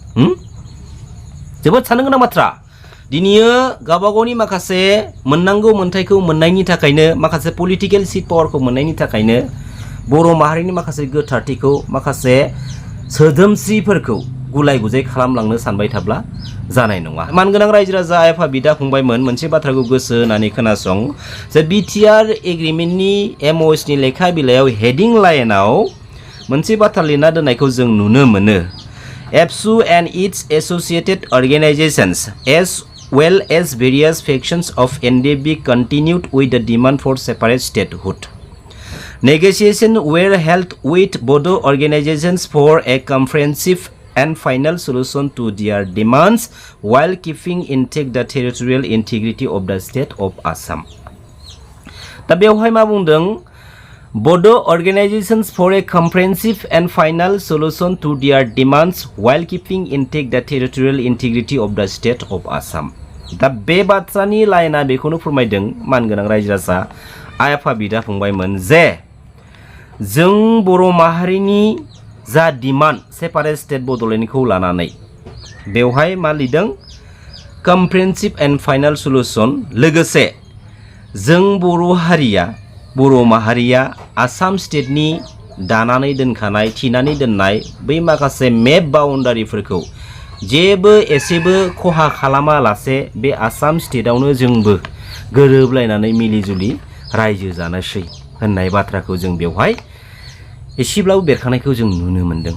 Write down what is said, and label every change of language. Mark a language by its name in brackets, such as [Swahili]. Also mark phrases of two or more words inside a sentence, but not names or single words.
[Bodo] जोबोद साननो गोनां बाथ्रा। दिनैयो गावबा गावनि माखासे मोननांगौ मोन्थायखौ मोननायनि थाखायनो माखासे पलिटिकेल सिट पावारखौ मोननायनि थाखायनो बर' माहारिनि माखासे गोथारथिखौ माखासे सोदोमस्रिफोरखौ गुलाय गुजाय खालामलांनो सानबाय थाब्ला जानाय नङा। मानगोनां रायजो राजा आफा बिदा फंबायमोन मोनसे बाथ्राखौ गोसो होनानै खोनासं जे BTR एग्रिमेन्टनि MOSनि लेखा बिलाइयाव हेडिं लाइनाव मोनसे बाथ्रा लिरना दोननायखौ जों नुनो मोनो। [English] ABSU and its associated organizations as well as various factions of NDB continued with the demand for separate statehood. Negotiations were held with both organizations for a comprehensive and final solution to their demands while keeping intact the territorial integrity of the state of Assam. [Bodo] दा बेवहाय मा बुंदों? [English] Both organizations for a comprehensive and final solution to their demands while keeping intact the territorial integrity of the state of Assam. [Bodo] दा बे बाथ्रानि लाइना बेखौनो फोरमायदों मानगोनां रायजो राजा आइ आफा बिदा फंबायमोन जे जों बर' माहारिनि जा डिमान्ड [English] separate state [Bodo] बड'लेण्डखौ लानानै बेवहाय मा लिरदों? [English] comprehensive and final solution. [Bodo] लोगोसे जों बर' माहारिया आसाम स्टेटनि दानानै दोनखानाय थिनानै दोननाय बै माखासे मेप बाउन्डारिफोरखौ जेबो एसेबो खहा खालामालासे बे आसाम स्टेटआवनो जोंबो गोरोबलायनानै मिलिजुलि रायजो जानोसै होननाय बाथ्राखौ जों बेवहाय एसेब्लाबो बेरखांनायखौ जों नुनो मोनदों।